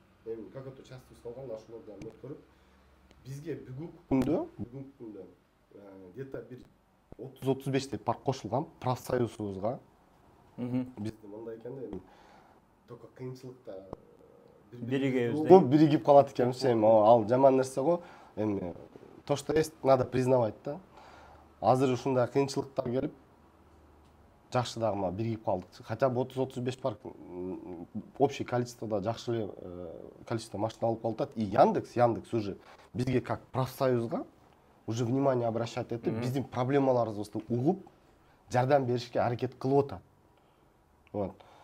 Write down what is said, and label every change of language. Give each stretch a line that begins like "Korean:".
Kyrgyz: Эми
Russian: какой-то частный
Kyrgyz: алган, ошолордан өткөрүп бизге бүгүнкү күндө где-то бир 30-35 парк кошулган профсоюзубузга. Бизде мындай экен да, эми только кыйынчылыкта биригип калат экенбиз. Эми ал жаман нерсе го.
Russian: Эми то, что есть, надо признавать да.
Kyrgyz: Азыр ушундай кыйынчылыктар келип жакшы дагы биригип калдык.
Russian: Хотя бы
Kyrgyz: 30-35 парк общий количествода жакшы эле количество машина алып калат. И Яндекс уже бизге как профсоюзга уже внимание обращать этип, биздин проблемаларыбызды угуп, жардам беришке аракет кылып атат. Вот.